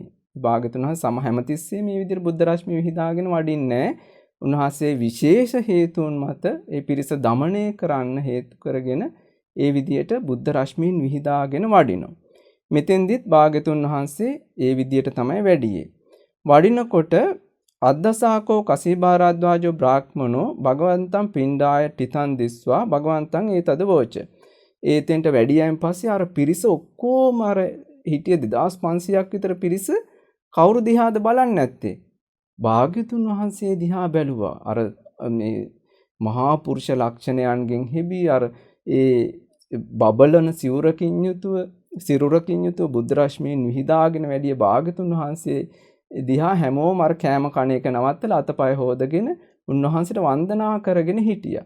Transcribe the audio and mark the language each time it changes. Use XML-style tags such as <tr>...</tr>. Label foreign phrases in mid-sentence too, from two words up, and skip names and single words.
<si>භාග්‍යතුන් වහන්සේ හැමතිස්සෙම මේ විදිහට බුද්ධ රශ්මී විහිදාගෙන වඩින්නේ. උන්වහන්සේ විශේෂ හේතුන් මත ඒ පිරිස দমনය කරන්න හේතු කරගෙන ඒ විදිහට බුද්ධ රශ්මීන් විහිදාගෙන වඩිනවා. මෙතෙන්දිත් භාග්‍යතුන් වහන්සේ ඒ විදිහට තමයි වැඩියේ.</si> <pi>වඩිනකොට අද්දසාකෝ කසීබාරද්වාජෝ බ්‍රාහ්මනෝ භගවන්තං පිණ්ඩාය ටිතං දිස්වා භගවන්තං ඒතද වෝච.</pi> <si>ඒතෙන්ට වැඩියයින් පස්සේ අර පිරිස ඔක්කොම අර හිටිය 2500ක් විතර පිරිස කවුරු දිහාද බලන්නේ නැත්තේ? භාග්‍යතුන් වහන්සේ දිහා බැලුවා. අර මේ මහා පුරුෂ ලක්ෂණයන්ගෙන් හෙබි අර ඒ බබලන සිරුරකින් යුතුව බුද්ධ රශ්මීන් විහිදාගෙන වැඩිය භාග්‍යතුන් වහන්සේ දිහා හැමෝම අර කෑම කණ එක නවත්තලා අතපය හොදගෙන උන්වහන්සේට වන්දනා කරගෙන හිටියා.</si>